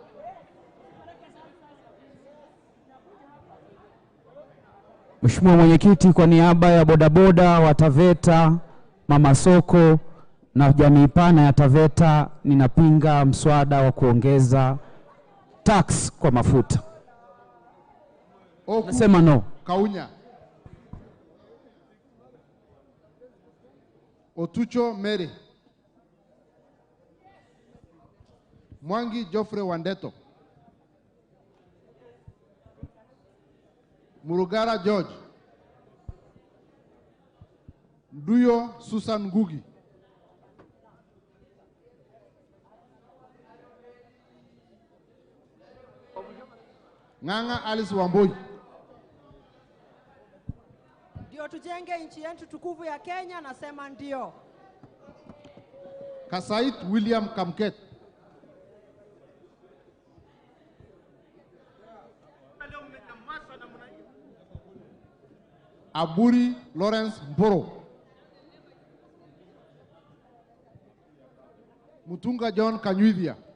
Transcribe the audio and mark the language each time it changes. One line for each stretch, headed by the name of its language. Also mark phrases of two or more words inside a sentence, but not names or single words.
Swahili: Mheshimiwa Mwenyekiti, kwa niaba ya bodaboda wa Taveta, mama soko na jamii pana ya Taveta, ninapinga mswada wa kuongeza tax kwa mafuta. Nasema no. Kaunya. Otucho Mary. Mwangi Geoffrey Wandeto. Murugara George. Nduyo Susan Ngugi. Ng'ang'a Alice Wamboi. Ndio tujenge nchi yetu tukufu ya Kenya, nasema ndio. Kasait William Kamket. Aburi Lawrence Mboro. Mutunga John Kanyuithia.